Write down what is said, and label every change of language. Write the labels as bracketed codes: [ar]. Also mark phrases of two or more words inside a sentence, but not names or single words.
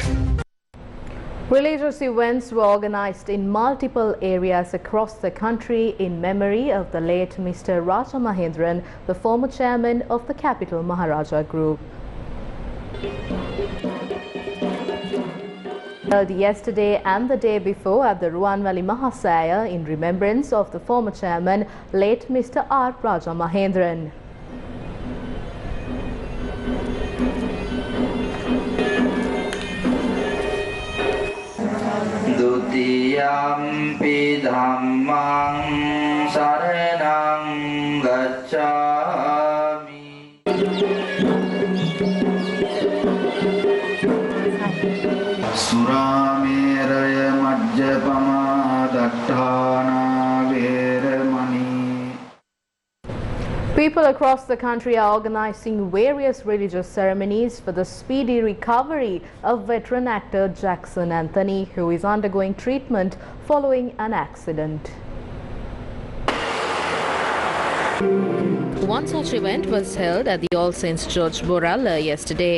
[en] Religious events were organized in multiple areas across the country in memory of the late Mr. Raja Mahendran, the former chairman of the Capital Maharaja Group. Held yesterday and the day before at the Ruanvali Mahasaya in remembrance of the former chairman, late Mr. R. Raja Mahendran. [pi] Dutiyampi dhammang saranang gacchami. Surameraya majjapama datthana veramani. [en] People across the country are organizing various religious ceremonies for the speedy recovery of veteran actor Jackson Anthony, who is undergoing treatment following an accident. One such event was held at the All Saints Church, Boralla yesterday.